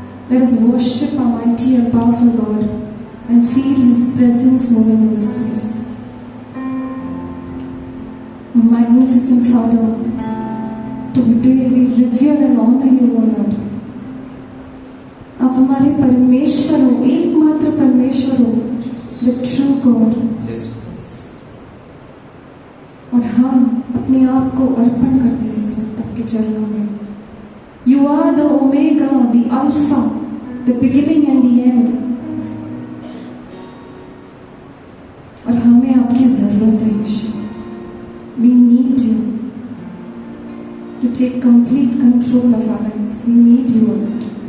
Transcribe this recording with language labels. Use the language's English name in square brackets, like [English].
[English] Let us worship our mighty and powerful God and feel His presence moving in this place. O magnificent Father, today we revere and honor you, O Lord. [Hindi] आप हमारे परमेश्वर हो, एकमात्र परमेश्वर हो, [English] the true God. Yes. [Hindi] और हम अपने आप को अर्पण करते हैं इस वक्त आपके चरणों में. [English] You are the Omega, the Alpha, the beginning and the end. [Hindi] और हमें आपकी जरूरत है यीशु. [English] We need you to take complete control of our lives. We need you, Lord.